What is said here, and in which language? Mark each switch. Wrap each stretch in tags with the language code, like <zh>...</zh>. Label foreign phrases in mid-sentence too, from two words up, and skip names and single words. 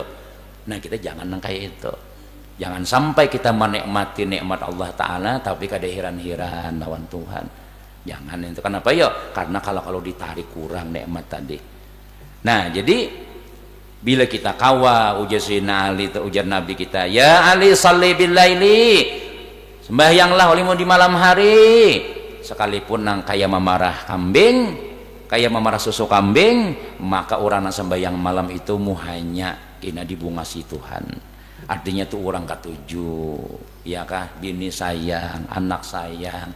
<id>Nah kita jangan kayak itu, jangan sampai kita menikmati nikmat Allah Ta'ala tapi</id> <bjn>kada heran-heran lawan Tuhan.</bjn> <id>Jangan itu. Kenapa ya? Karena kalau ditarik kurang nikmat tadi. Nah jadi bila kita kawa ujar Sayyidina Ali ujar Nabi kita,</id> <ar>يا علي صل بالليل,</ar> <bjn>sembahyanglah olimu di malam hari, sekalipun nang kaya memarah kambing, kaya memarah susu kambing, maka orang nang sembahyang malam itu muhanya kina dibungasi Tuhan. Artinya tuh orang ketujuh, ya kah, bini sayang, anak sayang.</bjn>